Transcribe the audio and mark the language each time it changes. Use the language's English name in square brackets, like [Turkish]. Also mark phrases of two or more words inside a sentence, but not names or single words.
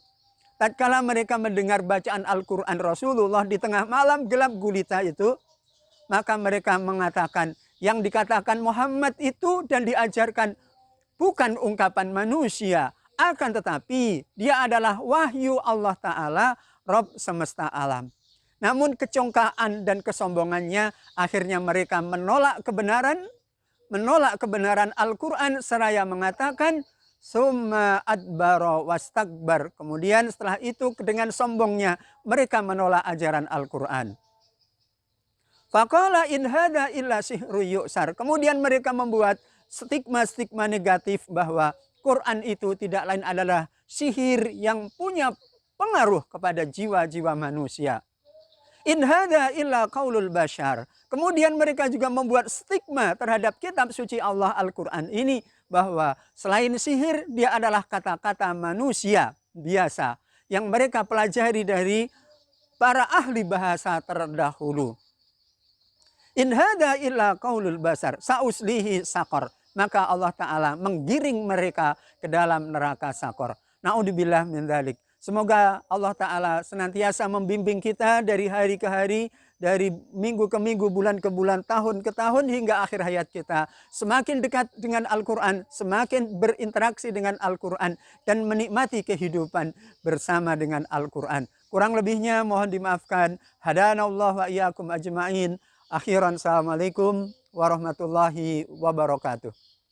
[Indonesian] Tatkala mereka mendengar bacaan Al-Quran Rasulullah di tengah malam gelap gulita itu, maka mereka mengatakan yang dikatakan Muhammad itu dan diajarkan bukan ungkapan manusia, akan tetapi dia adalah wahyu Allah Ta'ala, Rabb semesta alam. Namun kecongkaan dan kesombongannya, akhirnya mereka menolak kebenaran Al-Quran seraya mengatakan [Arabic] ثم أدبر واستكبر. [Indonesian] Kemudian setelah itu dengan sombongnya mereka menolak ajaran Al-Quran. [Arabic] فقال إن هذا إلا سحر يؤثر. [Indonesian] Kemudian mereka membuat stigma-stigma negatif bahwa Quran itu tidak lain adalah sihir yang punya pengaruh kepada jiwa-jiwa manusia. [Arabic] إن هذا إلا قول البشر. [Indonesian] Kemudian mereka juga membuat stigma terhadap kitab suci Allah Al-Quran ini, bahwa selain sihir, dia adalah kata-kata manusia biasa yang mereka pelajari dari para ahli bahasa terdahulu. [Arabic] إن هذا إلا قول البشر سأصليه سقر. [Indonesian] Maka Allah Ta'ala menggiring mereka ke dalam neraka Saqar. [Arabic] نعوذ بالله من ذلك. [Indonesian] Semoga Allah Ta'ala senantiasa membimbing kita dari hari ke hari, dari minggu ke minggu, bulan ke bulan, tahun ke tahun, hingga akhir hayat kita. Semakin dekat dengan Al-Quran, semakin berinteraksi dengan Al-Quran, dan menikmati kehidupan bersama dengan Al-Quran. Kurang lebihnya mohon dimaafkan. [Arabic] هدانا الله وإياكم أجمعين. آخرا، السلام عليكم ورحمة الله وبركاته.